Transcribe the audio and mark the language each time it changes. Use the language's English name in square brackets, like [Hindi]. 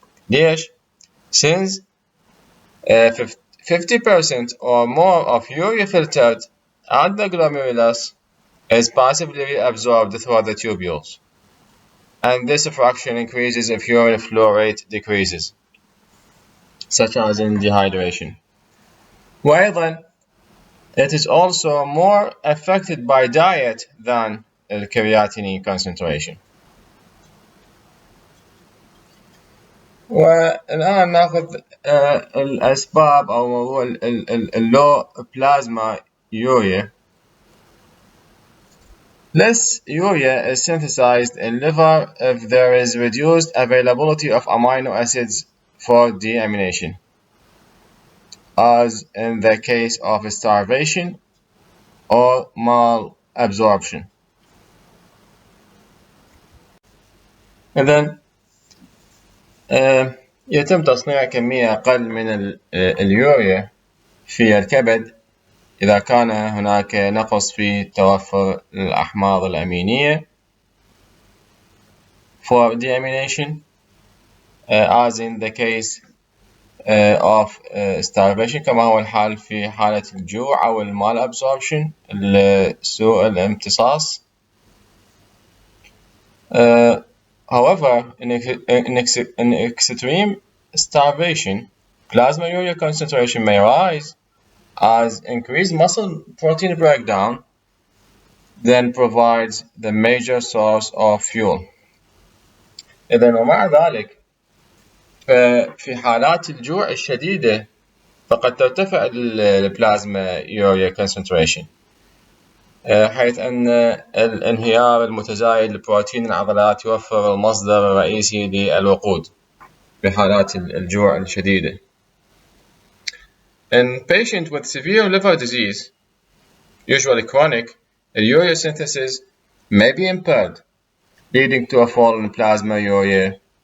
[Arabic] ليش؟ [English] Since 50% or more of urea filtered at the glomerulus is passively absorbed through the tubules, and this fraction increases if urine flow rate decreases, such as in dehydration. [Arabic] وأيضا, [English] it is also more affected by diet than the creatinine concentration. [Arabic] والآن نأخذ الأسباب أو موضوع اللو بلازما urea. [English] Less urea is synthesized in liver if there is reduced availability of amino acids for deamination, as in the case of starvation or malabsorption. [Arabic] إذن يتم تصنيع كمية أقل من اليوريا في الكبد إذا كان هناك نقص في توفر الأحماض الأمينية [English] for deamination, as in the case of starvation, [Arabic] كما هو الحال في حالة الجوع أو malabsorption سوء الامتصاص. [English] However, in extreme starvation, plasma urea concentration may rise as increased muscle protein breakdown then provides the major source of fuel. [Arabic] إذن ومع ذلك في حالات الجوع الشديدة فقد ترتفع البلازما يوريا concentration، حيث أن الانهيار المتزايد لبروتين العضلات يوفر المصدر الرئيسي للوقود في حالات الجوع الشديدة. [English] In patients with severe liver disease, usually chronic, urea synthesis may be impaired, leading to a fall in plasma urea.